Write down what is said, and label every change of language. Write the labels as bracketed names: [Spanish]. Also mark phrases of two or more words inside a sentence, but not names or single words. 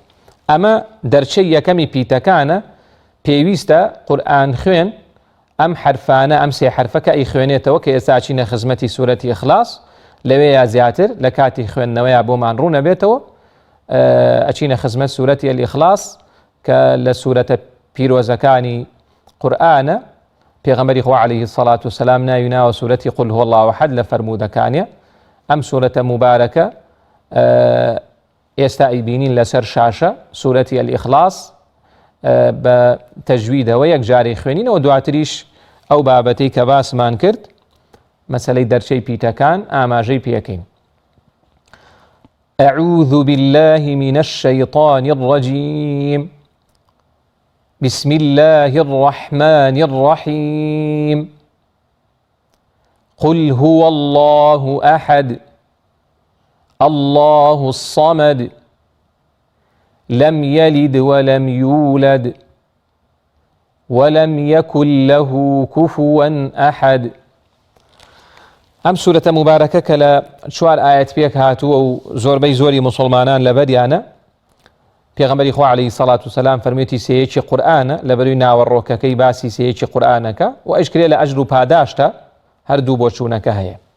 [Central Kurdish] ئەمە دەرچەی یەکەمی پیتەکانە. پێویستە قورئان خوێن ئەم حرفانە ئەم سێ حرفە کە ئەی خوێنێتەوە کە ئێستا چینە خزمەتی سوورەتی ئیخلاس، لەوێ یا زیاتر لە کاتی خوێندنەوەیە بۆمان ڕوو نەبێتەوە ئەچینە خزمەت سوورەتی الئیخلاس کە لە سوورەتە پیرۆزەکانی قورئانە. پێغەمبەری خوا [Arabic] عەلەیهی السەڵات وسەلام [Central Kurdish] ناوی ناوە سوورەتی [Arabic] قول هو الله ئەحەد [Central Kurdish] لە فەرموودەکانیە. ئەم سوورەتە موبارەکە ئێستا ئەیبینین لەسەر شاشە سوورەتی الئیخلاس بە تەجویدەوە یەک جارەی خوێنینەوە. دواتریش ئەو بابەتەی کە باسمان کرد مەسەلەی دەرچەی پیتەکان ئاماژەی پێکەین. [Arabic] أعوذ بالله من الشيطان الرجيم بسم الله الرحمن الرحيم قل هو الله أحد الله الصمد لم يلد ولم يولد ولم يكن له كفوا أحد. [Central Kurdish] ئەم سوورەتە موبارەکە کە لە 4 ئاەت پێک هاتووە و زۆربەی زۆری موسڵمانان لەبەریانە، پێغەمبەری خوا [Arabic] عەلەیهی سەڵات وسەلام [Central Kurdish] فەرموویەتی سێیەکی قورئانە لەبەروی ناوەڕۆکەکەی باسی سێیەکی قورئانەکە و ئەیشکرێ لە ئەجر و پاداشتە هەردوو بۆ چوونەکە هەیە.